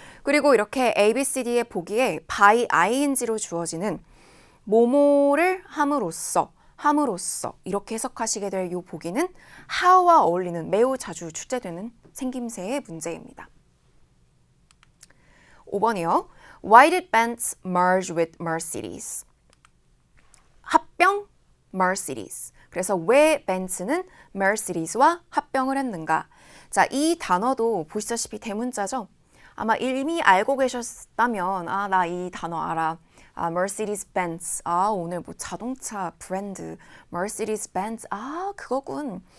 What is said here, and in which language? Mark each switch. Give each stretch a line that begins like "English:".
Korean: 그리고 이렇게 A, B, C, D의 보기에 by ing로 주어지는 뭐뭐를 함으로써 이렇게 해석하시게 될 이 보기는 how와 어울리는 매우 자주 출제되는 생김새의 문제입니다. 5번이요.
English: Why did Benz merge with Mercedes?
Korean: 합병 Mercedes. 그래서 왜 벤츠는 Mercedes와 합병을 했는가? 자, 이 단어도 보시다시피 대문자죠. 아마 이미 알고 계셨다면 나 이 단어 알아. Mercedes-Benz. 오늘 뭐 자동차 브랜드 Mercedes-Benz. 그거군.